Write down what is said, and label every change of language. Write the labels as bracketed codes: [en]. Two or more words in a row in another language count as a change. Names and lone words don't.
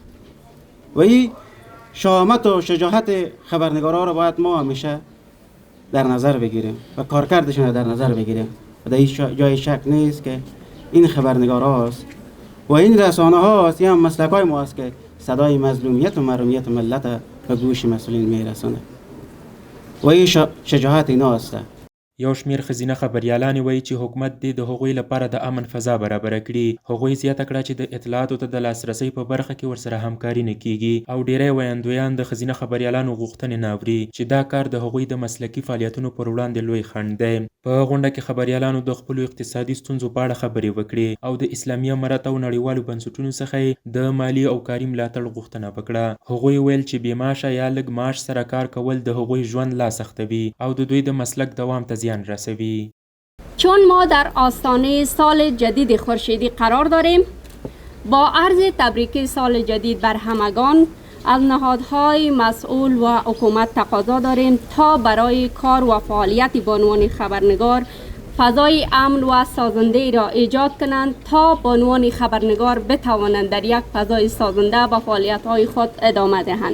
[fa] و این شهامت و شجاعت خبرنگارا رو باید ما همیشه در نظر بگیریم و کارکردشون رو در نظر بگیریم. و در این جای شک نیست که این خبرنگارا هست و این رسانه ها هست، هم مسلک های ما است که صدای مظلومیت و محرومیت ملت به گوش مسئولین میرسانه و این شجاعت اینا هسته. [ps] یو شمیر ښځینه خبریالانې وایي چې حکومت دې د هغوی لپاره د امن فضا برابره کړي. هغوی زیاته کړه چې د اطلاعاتو ته د لاسرسۍ په برخه کې ورسره همکاري نه کیږي او ډیری ویاندویان د ښځینه خبریالانو غوښتنې نه اوري چې دا کار د هغوی د مسلکي فعالیتونو پر وړاندې لوی خنډ دی. په غونډه کې خبریالانو د خپلو اقتصادي ستونزو په اړه خبرې وکړې او د اسلامي امارت او نړیوالو بنسټونو څخه د مالي او کاري ملاتړ غوښتنه وکړه. هغوی ویل چې بې معاشه یا لږ معاش سره کار کول د هغوی ژوند لا سختوي او د دوی د مسلک دوام ته زیان رسوي. [fa] چون ما در آستانه سال جدید خورشیدی قرار داریم، با عرض تبریک سال جدید بر همگان از نهادهای مسئول و حکومت تقاضا داریم تا برای کار و فعالیت بانوان خبرنگار فضای امن و سازنده را ایجاد کنند تا بانوان خبرنگار بتوانند در یک فضای سازنده به فعالیت‌های خود ادامه دهند.